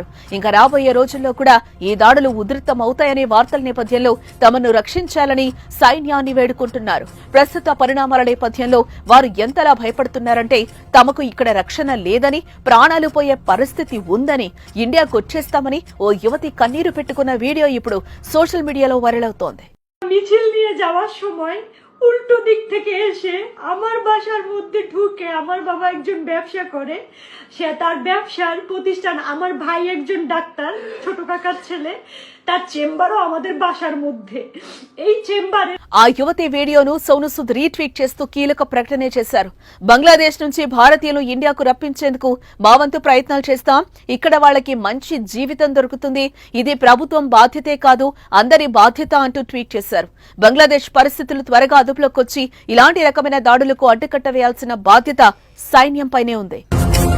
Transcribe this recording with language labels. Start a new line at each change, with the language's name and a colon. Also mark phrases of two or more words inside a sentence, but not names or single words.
Telugu: ఇంకా రాబోయే రోజుల్లో కూడా ఈ దాడులు ఉధృతమవుతాయనే వార్తల నేపథ్యంలో తమను రక్షించాలని సైన్యాన్ని వేడుకుంటున్నారు. ప్రస్తుత పరిణామాల నేపథ్యంలో వారు ఎంతలా భయపడుతున్నారంటే తమకు ఇక్కడ రక్షణ లేదని, ప్రాణాలు పోయే పరిస్థితి ఉందని, ఇండియాకొచ్చేస్తామని ఓ యువతి కన్నీరు పెట్టుకున్న వీడియో ఇప్పుడు సోషల్ మీడియాలో వైరల్ అవుతోంది.
Bangla: মিছিল নিয়ে যাওয়ার সময় উল্টো দিক থেকে এসে আমার বাসার মধ্যে ঢুকে, আমার বাবা একজন ব্যবসা করে, সে তার ব্যবসার প্রতিষ্ঠান, আমার ভাই একজন ডাক্তার, ছোট কাকার ছেলে, তার চেম্বারও আমাদের বাসার মধ্যে। এই চেম্বারে
Telugu: ఆ యువతి వీడియోను సోను సూద్ రీట్వీట్ చేస్తూ కీలక ప్రకటన చేశారు. బంగ్లాదేశ్ నుంచి భారతీయులు ఇండియాకు రప్పించేందుకు మా వంతు ప్రయత్నాలు చేస్తాం. ఇక్కడ వాళ్ళకి మంచి జీవితం దొరుకుతుంది. ఇది ప్రభుత్వం బాధ్యతే కాదు, అందరి బాధ్యత అంటూ ట్వీట్ చేశారు. బంగ్లాదేశ్ పరిస్థితులు త్వరగా అదుపులోకి వచ్చి ఇలాంటి రకమైన దాడులకు అడ్డుకట్ట వేయాల్సిన బాధ్యత సైన్యంపైనే ఉంది.